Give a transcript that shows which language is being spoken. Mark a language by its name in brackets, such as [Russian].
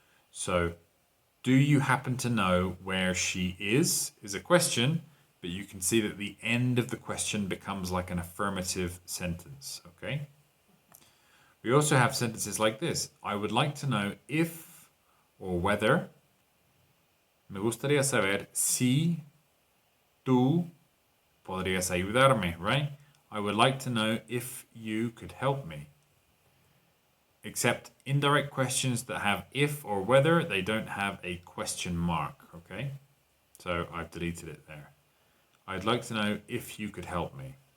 [English] So, do you happen to know where she is a question, but you can see that the end of the question becomes like an affirmative sentence, okay? We also have sentences like this. I would like to know if or whether. [Spanish] Me gustaría saber si tú podrías ayudarme, right? [English] I would like to know if you could help me. Except indirect questions that have if or whether, they don't have a question mark, okay? So I've deleted it there. I'd like to know if you could help me.